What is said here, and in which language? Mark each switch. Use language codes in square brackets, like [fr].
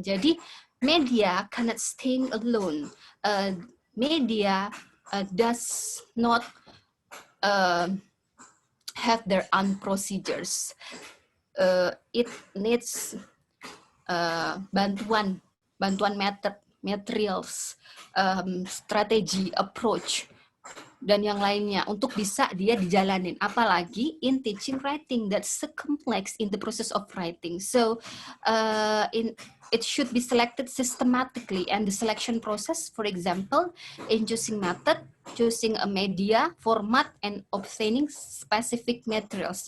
[en] Jadi media cannot stay alone. Media does not have their own procedures. It needs [id] bantuan method, materials, strategi, approach, dan yang lainnya untuk bisa dia dijalanin. [en] Apalagi in teaching writing, that's so complex in the process of writing. So it should be selected systematically, and the selection process, for example, in choosing method, choosing a media, format, and obtaining specific materials.